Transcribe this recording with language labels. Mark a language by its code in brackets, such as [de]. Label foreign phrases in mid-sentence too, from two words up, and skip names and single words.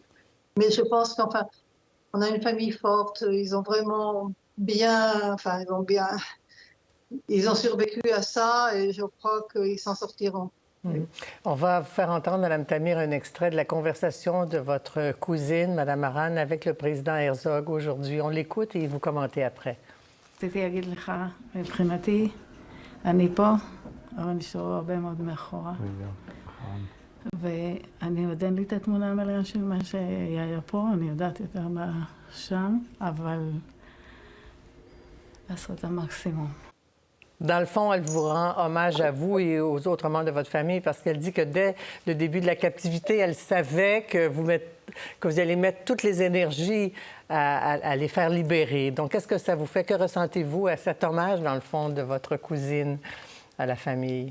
[fr] Mais je pense qu'enfin, on a une famille forte, ils ont vraiment ils ont survécu à ça et je crois qu'ils s'en sortiront. On va vous faire entendre, Mme Tamir, un extrait de la conversation de votre cousine, Mme Haran, avec le président Herzog aujourd'hui. On l'écoute et vous commentez après. [he] רציתי להגיד לך, מבחינתי, אני פה, אבל נשארו הרבה מאוד מאחורה. ואני עוד אין לי את התמונה המלאה של מה שהיה פה, אני יודעת יותר מה שם, אבל לעשות את המקסימום. [fr] Dans le fond, elle vous rend hommage à vous et aux autres membres de votre famille parce qu'elle dit que dès le début de la captivité, elle savait que vous allez mettre toutes les énergies à les faire libérer. Donc, qu'est-ce que ça vous fait? Que ressentez-vous à cet hommage, dans le fond, de votre cousine à la famille?